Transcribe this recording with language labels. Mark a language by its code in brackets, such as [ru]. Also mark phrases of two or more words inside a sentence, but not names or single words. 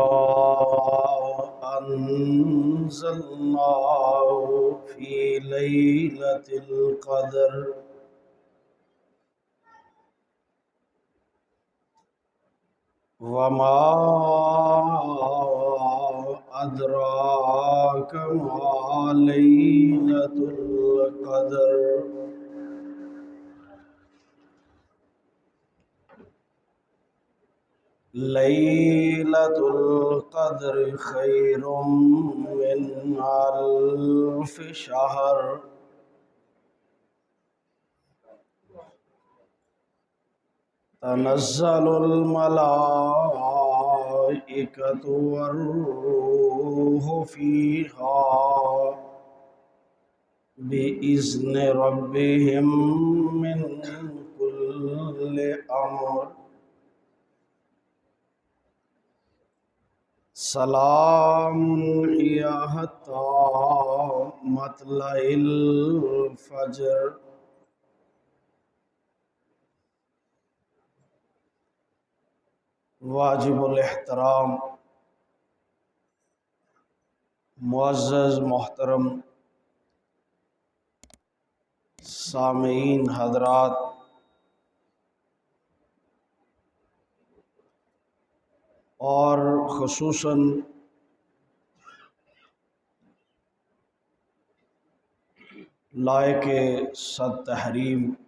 [ar] أنزلناه في ليلة القدر وما أدراك ما ليلة القدر ليلة القدر خير من ألف شهر تنزل الملائكة والروح فيها بإذن ربهم من كل أمر سلام هي حتى مطلع الفجر [ur] واجب الاحترام معزز محترم سامعین حضرات، اور خصوصاً لائقِ صد تحریم